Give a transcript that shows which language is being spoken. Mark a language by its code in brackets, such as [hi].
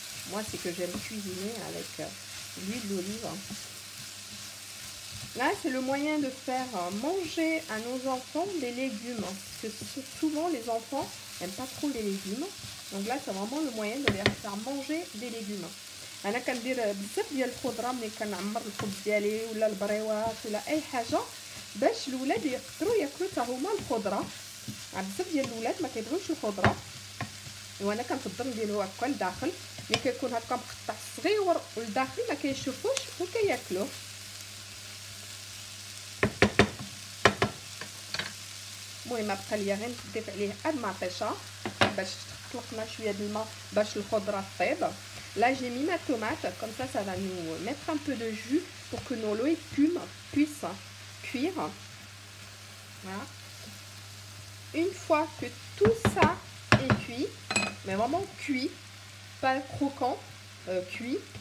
[fr] Moi c'est que j'aime cuisiner avec l'huile d'olive. Là c'est le moyen de faire manger à nos enfants des légumes, parce que souvent les enfants n'aiment pas trop les légumes. Donc là c'est vraiment le moyen de leur faire manger des légumes. [ar] انا كندير بزاف ديال الخضره ملي كنعمر الخبز ديالي ولا البريوات ولا اي حاجه باش الاولاد يقدروا ياكلوا حتى هما الخضره. بزاف ديال الاولاد ما كيبغيوش الخضره وانا كنفضل نديرو هكا لداخل ملي كيكون هكا مقطع صغير ولداخل ما كيشوفوش وكياكلوه. المهم بقى ليا غير نضيف عليه هاد المطيشه باش طلقنا شويه د الماء باش الخضره طيب. [fr] Là j'ai mis ma tomate, comme ça va nous mettre un peu de jus pour que nos légumes puissent cuire. Voilà. Une fois que tout ça est cuit, mais vraiment cuit, pas croquant, cuit.